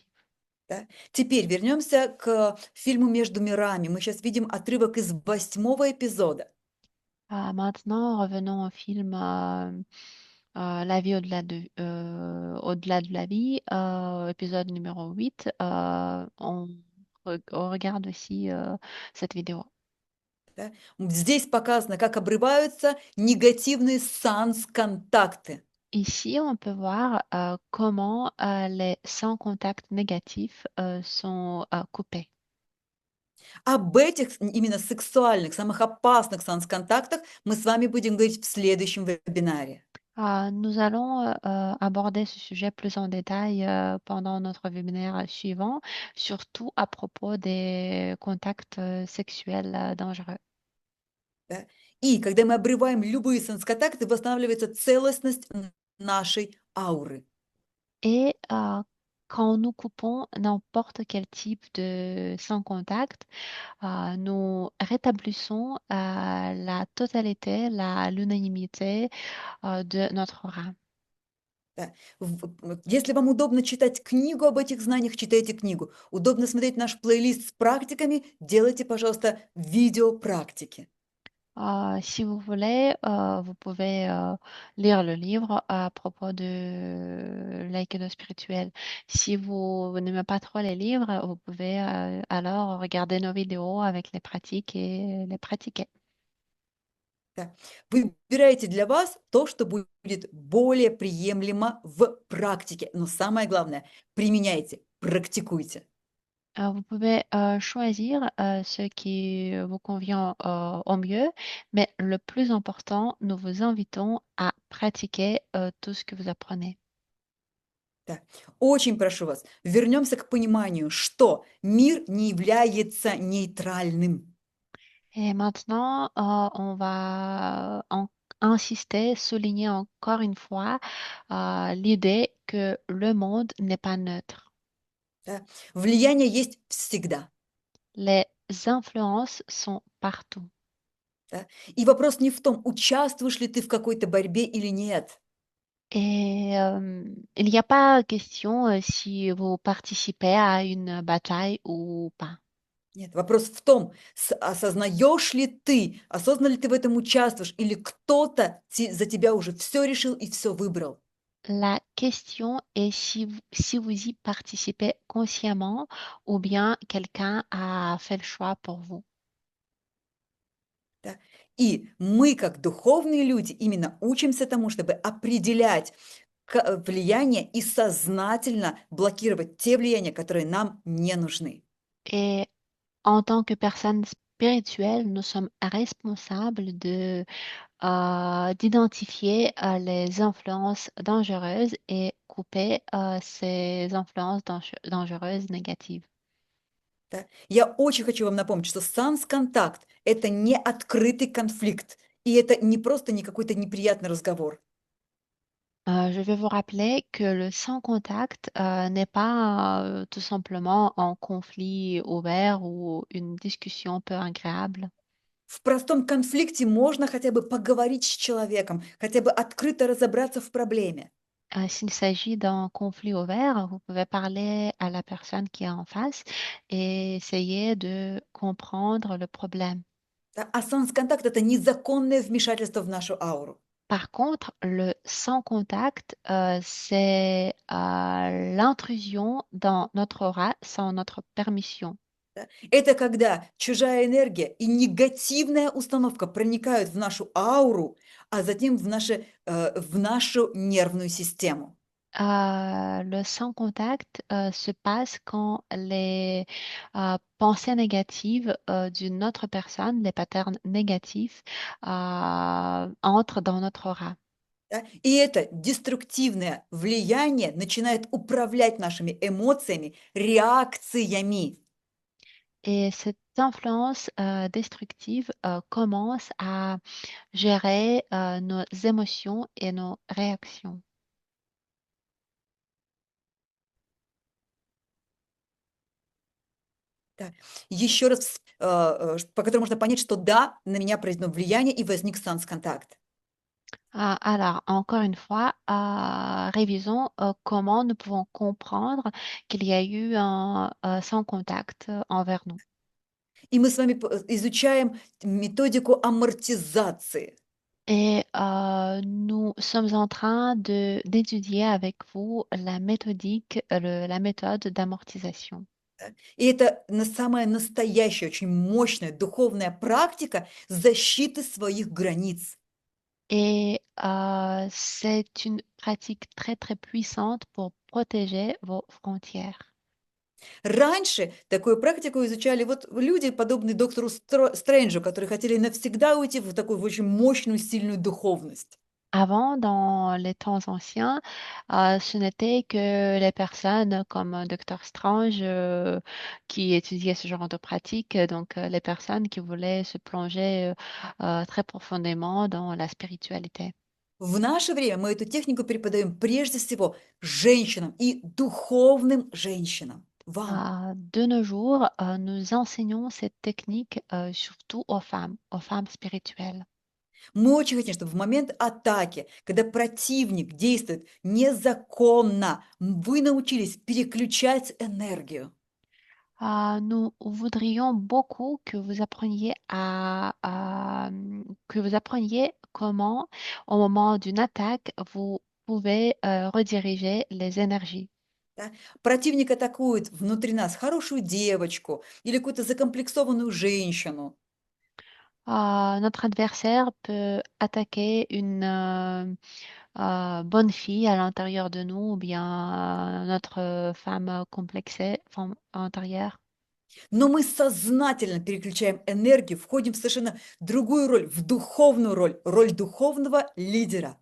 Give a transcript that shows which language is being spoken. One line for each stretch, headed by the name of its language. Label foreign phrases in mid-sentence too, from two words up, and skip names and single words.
Russian: Да? Теперь вернемся к фильму «Между мирами». Мы сейчас видим отрывок из 8-го эпизода.
French: Maintenant, revenons au film La vie au-delà de la vie, épisode numéro 8. On regarde aussi cette vidéo.
Russian: Да? Здесь показано, как обрываются негативные санс-контакты.
French: Ici, on peut voir comment les sans contact négatifs sont coupés.
Russian: Об этих именно сексуальных, самых опасных санс-контактах мы с вами будем говорить в следующем вебинаре.
French: Nous allons aborder ce sujet plus en détail pendant notre webinaire suivant, surtout à propos des contacts sexuels dangereux.
Russian: Да? И когда мы обрываем любые санс-контакты, восстанавливается целостность нашей ауры.
French: Et quand nous coupons n'importe quel type de sans contact, nous rétablissons la totalité, l'unanimité de notre aura.
Russian: Да. Если вам удобно читать книгу об этих знаниях, читайте книгу. Удобно смотреть наш плейлист с практиками, делайте, пожалуйста, видеопрактики.
French: Si vous voulez, vous pouvez lire le livre à propos de l'aïkido spirituel. Si vous n'aimez pas trop les livres, vous pouvez alors regarder nos vidéos avec les pratiques et les pratiquer.
Russian: Да. Выбирайте для вас то, что будет более приемлемо в практике. Но самое главное, применяйте, практикуйте.
French: Vous pouvez choisir ce qui vous convient au mieux, mais le plus important, nous vous invitons à pratiquer tout ce que vous apprenez.
Russian: Да. Очень прошу вас, вернемся к пониманию, что мир не является нейтральным.
French: Et maintenant, on va insister, souligner encore une fois l'idée que le monde n'est pas neutre.
Russian: Да. Влияние есть всегда.
French: Les influences sont partout.
Russian: Да. И вопрос не в том, участвуешь ли ты в какой-то борьбе или нет.
French: Et il n'y a pas question si vous participez à une bataille ou pas.
Russian: Нет, вопрос в том, осознаешь ли ты, осознанно ли ты в этом участвуешь, или кто-то за тебя уже все решил и все выбрал.
French: La question est si vous y participez consciemment ou bien quelqu'un a fait le choix pour vous.
Russian: Да? И мы, как духовные люди, именно учимся тому, чтобы определять влияние и сознательно блокировать те влияния, которые нам не нужны.
French: Et en tant que personne spirituelle, nous sommes responsables d'identifier les influences dangereuses et couper ces influences dangereuses négatives.
Russian: Да? Я очень хочу вам напомнить, что санс-контакт– это не открытый конфликт, и это не просто не какой-то неприятный разговор.
French: Je vais vous rappeler que le sans contact n'est pas tout simplement un conflit ouvert ou une discussion peu agréable.
Russian: В простом конфликте можно хотя бы поговорить с человеком, хотя бы открыто разобраться в проблеме.
French: S'il s'agit d'un conflit ouvert, vous pouvez parler à la personne qui est en face et essayer de comprendre le problème.
Russian: Да? А санс-контакт– это незаконное вмешательство в нашу ауру.
French: Par contre, le sans contact, c'est l'intrusion dans notre aura sans notre permission.
Russian: Да? Это когда чужая энергия и негативная установка проникают в нашу ауру, а затем в нашу нервную систему.
French: Le sans contact se passe quand les pensées négatives d'une autre personne, les patterns négatifs, entrent dans notre aura.
Russian: Да? И это деструктивное влияние начинает управлять нашими эмоциями, реакциями.
French: Et cette influence destructive commence à gérer nos émotions et nos réactions.
Russian: Да. Еще раз, по которому можно понять, что да, на меня произведено влияние и возник санс-контакт.
French: Alors, encore une fois, révisons comment nous pouvons comprendre qu'il y a eu un sans contact envers nous.
Russian: И мы с вами изучаем методику амортизации.
French: Et nous sommes en train d'étudier avec vous la méthodique, la méthode d'amortisation.
Russian: Да. И это самая настоящая, очень мощная духовная практика защиты своих границ.
French: Et c'est une pratique très, très puissante pour protéger vos frontières.
Russian: Раньше такую практику изучали вот люди, подобные доктору Стрэнджу, которые хотели навсегда уйти в такую очень мощную, сильную духовность.
French: Avant, dans les temps anciens, ce n'était que les personnes comme Dr Strange qui étudiaient ce genre de pratique, donc les personnes qui voulaient se plonger très profondément dans la spiritualité.
Russian: В наше время мы эту технику преподаем прежде всего женщинам и духовным женщинам. Вам.
French: De nos jours, nous enseignons cette technique surtout aux femmes spirituelles.
Russian: Мы очень хотим, чтобы в момент атаки, когда противник действует незаконно, вы научились переключать энергию.
French: Nous voudrions beaucoup que vous appreniez que vous appreniez comment, au moment d'une attaque, vous pouvez rediriger les énergies.
Russian: Да? Противник атакует внутри нас хорошую девочку или какую-то закомплексованную женщину.
French: Notre adversaire peut attaquer une bonne fille à l'intérieur de nous ou bien notre femme complexée, femme intérieure.
Russian: Но мы сознательно переключаем энергию, входим в совершенно другую роль, в духовную роль, роль духовного лидера.